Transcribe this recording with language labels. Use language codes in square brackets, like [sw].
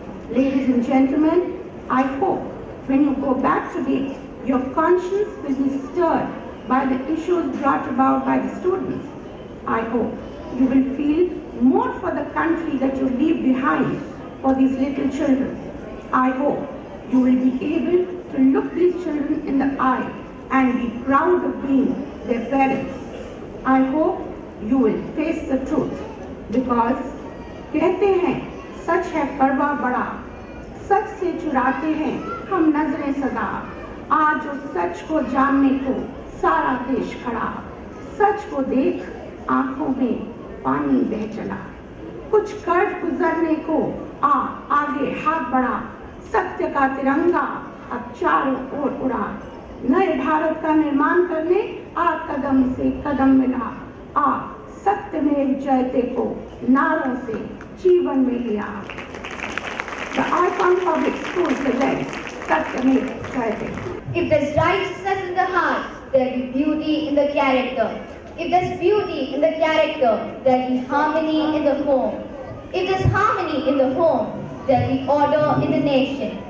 [en] Ladies and gentlemen, I hope when you go back today, your conscience will be stirred by the issues brought about by the students. I hope you will feel more for the country that you leave behind for these little children. I hope you will be able to look these children in the eye and be proud of being their parents. I hope you will face the truth because [hi] कहते हैं सच है करवा बड़ा, सच से चुराते हैं हम नजरें सदा। आज उस सच को जानने को सारा देश खड़ा, सच को देख आंखों में पानी बह चला। कुछ कर्ज गुजरने को आगे हाथ बढ़ा, सत्य का तिरंगा अब चारों ओर उड़ा। नए भारत का निर्माण करने कदम से कदम मिला, सत्यमेव जयते को नारों से जीवन में लिया। [en] The Icon Public School presents Satyamev Jayate. If there's righteousness in the heart, there'll be beauty in the character. If there's beauty in the character, there'll be harmony in the home. If there's harmony in the home, there'll be order in the nation.